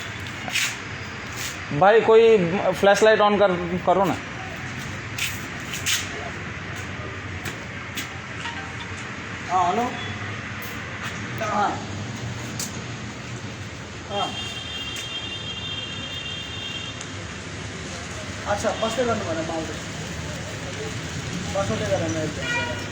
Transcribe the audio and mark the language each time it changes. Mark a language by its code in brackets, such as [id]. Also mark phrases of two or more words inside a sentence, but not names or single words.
[hi] भाई कोई फ्लैश लाइट ऑन करो ना। हाँ हेलो हाँ हाँ अच्छा [ne] बसते गर्नु भने म आउँदैछु। बसौँदै गरेर म एकदम